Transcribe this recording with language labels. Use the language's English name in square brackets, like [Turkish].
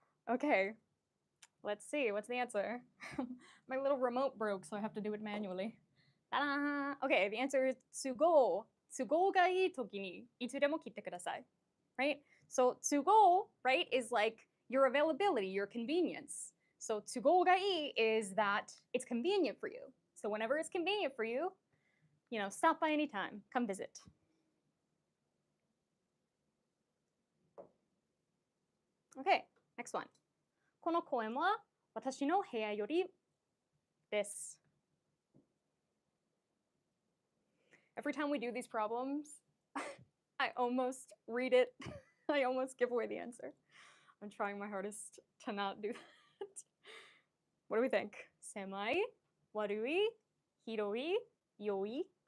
[English] Okay, let's see. What's the answer? My little remote broke, so I have to do it manually. Ta-da! Okay, the answer is 都合。 [Japanese] 都合がいいときにいつでも切ってください. [English] Right? So 都合, right, is like your availability, your convenience. So 都合がいい is that it's convenient for you. So whenever it's convenient for you, stop by anytime. Come visit. Okay, next one. [Japanese] この公園は私の部屋よりです。 [English] Every time we do these problems, I almost read it. I almost give away the answer. I'm trying my hardest to not do that. What do we think? [Japanese] 狭い、悪い、広い、良い。